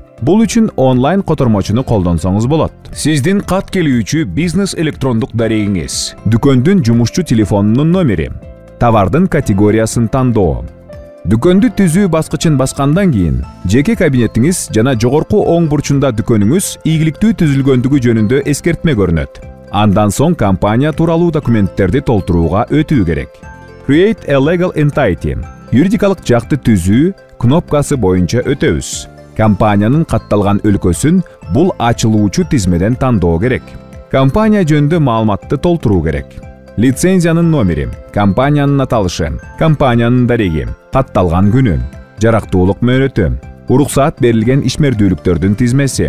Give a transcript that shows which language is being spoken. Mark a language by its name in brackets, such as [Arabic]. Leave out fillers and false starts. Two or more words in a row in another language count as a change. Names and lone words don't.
[Kyrgyz] Бул үчүн онлайн котормочуну колдонсоңуз болот. Сиздин кат келүүчү бизнес электрондук дарегиңиз, дүкөндүн жумушчу телефонунун номери, товардын категориясын тандоо. Дүкөндү түзүү баскычын баскандан кийин жеке кабинетиңиз жана жогорку оң бурчунда дүкөнүңүз ийгиликтүү түзүлгөндүгү жөнүндө эскертме көрүнөт. Андан соң компания тууралуу документтерди толтурууга өтүү керек. [English] Create a legal entity. [Kyrgyz] Юридикалык жакты түзүү кнопкасы боюнча өтөбүз. Компаниянын катталган өлкөсүн бул ачылуучу тизмеден тандоо керек. Компания жөнүндө маалыматты толтуруу керек. Лицензиянын номери, компаниянын аталышы, компаниянын дареги, катталган күнү, жарактуулук мөөнөтү, уруксаат берилген ишмердүүлүктөрдүн тизмеси.